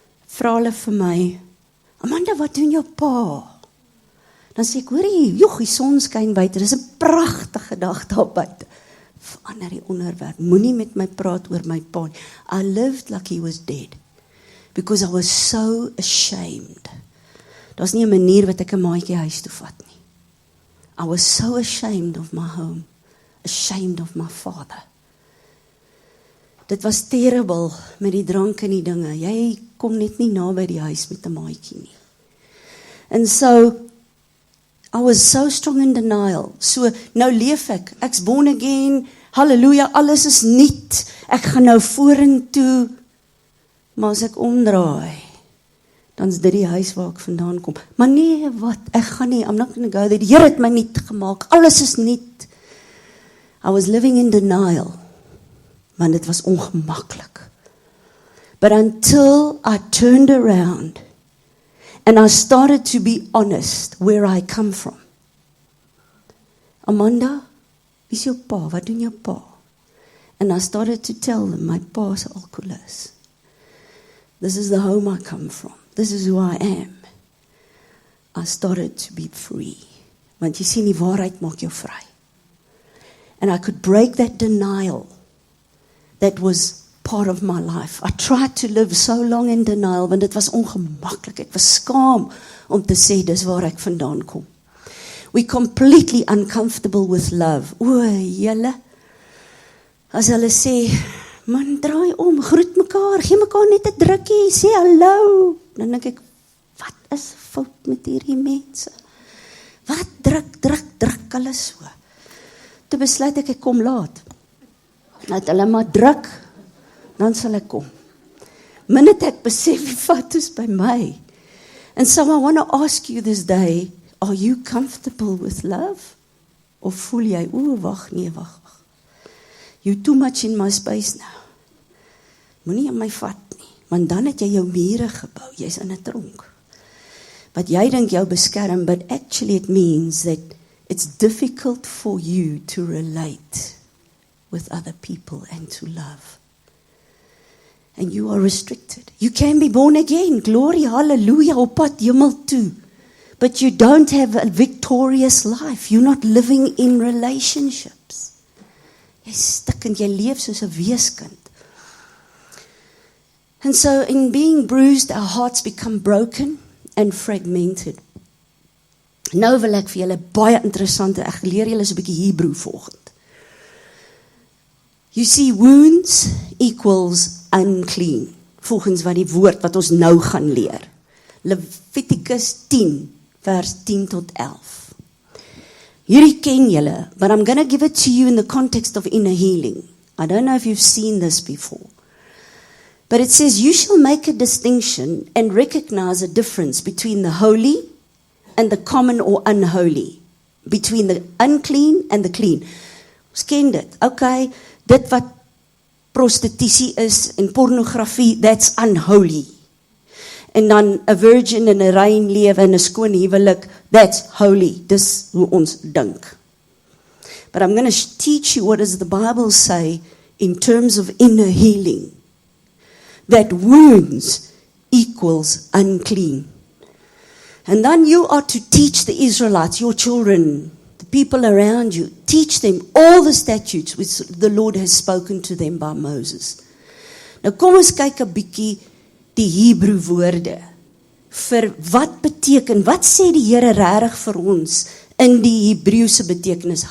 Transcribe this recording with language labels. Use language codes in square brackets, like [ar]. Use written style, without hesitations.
[af] Vra hulle vir my, Amanda, wat doen jou pa? Dan sê ek, hoorie, die son skyn buite, dis 'n pragtige dag daar buite. Verander die onderwerp, moenie met my praat oor my pa. [en] I lived like he was dead, because I was so ashamed. [af] Daar's nie 'n manier wat ek 'n maatjie huis toe vat nie. [en] I was so ashamed of my home, ashamed of my father. [af] Dit was terrible met die drank en die dinge. Jy kom net nie naby die huis met 'n maatjie nie. [en] And so, I was so strong in denial. [af] So, nou leef ek's born again, halleluja, alles is nuut. Ek gaan nou vorentoe, maar as ek omdraai, dan is dit die huis waar ek vandaan kom. Maar nee, wat, ek gaan nie, [en] I'm not going to go there. [af] Die Here het my nuut gemaak, alles is nuut. [en] I was living in denial, [af] want dit was ongemaklik. [en] But until I turned around, and I started to be honest where I come from. Amanda, [af] wie is jou pa? [en] Wat doen jou pa? And I started to tell them, my pa's an alcoholist. This is the home I come from. This is who I am. I started to be free. [af] Want jy sien, die waarheid maak jou vry. [en] And I could break that denial that was part of my life. I tried to live so long in denial, [af] want dit was ongemaklik. Ek was skaam om te sê, dis waar ek vandaan kom. [en] We completely uncomfortable with love. [af] Julle, as hulle sê, man, draai om, groet mekaar, gee mekaar net 'n drukkie, sê hallo. Dan dink ek, wat is fout met hierdie mense? Wat druk hulle so? Toe besluit ek kom laat. Dat hulle maar druk, dan sal ek kom. Minute ek besef, die fout is by my. [en] And so I want to ask you this day, are you comfortable with love? [af] Of voel jy, wag. [en] You're too much in my space now. [af] Moenie aan my vat nie, want dan het jy jou mure gebou, jy's in 'n tronk. Wat jy dink jou beskerm, [en] but actually it means that it's difficult for you to relate with other people and to love. And you are restricted. You can be born again, glory, hallelujah, [af] op pad hemel toe. [en] But you don't have a victorious life. You're not living in relationships. [af] Jy stik en jy leef soos 'n weeskind. [en] And so in being bruised, our hearts become broken and fragmented. [af] Nou wil ek vir julle baie interessante, ek leer julle so 'n bietjie Hebreë volgend. [en] You see, wounds equals unclean, [af] volgens wat die woord wat ons nou gaan leer. Levitikus 10, vers 10 tot 11. Hierdie ken julle, [en] but I'm going to give it to you in the context of inner healing. I don't know if you've seen this before. But it says, you shall make a distinction and recognize a difference between the holy and the common or unholy. Between the unclean and the clean. [af] Ons ken dit. Okay, dit wat prostitusie is en pornografie, [en] that's unholy. [af] En dan 'n virgin en 'n rein lewe en 'n skoon huwelik, [en] that's holy. [af] Dis hoe ons dink. [en] But I'm going to teach you what does the Bible say in terms of inner healing. That wounds equals unclean. And then you are to teach the Israelites, your children, the people around you, teach them all the statutes which the Lord has spoken to them by Moses. [af] Nou kom ons kyk 'n bietjie die Hebreë woorde. Vir wat beteken, wat sê die Here regtig vir ons in die Hebreëse betekenis?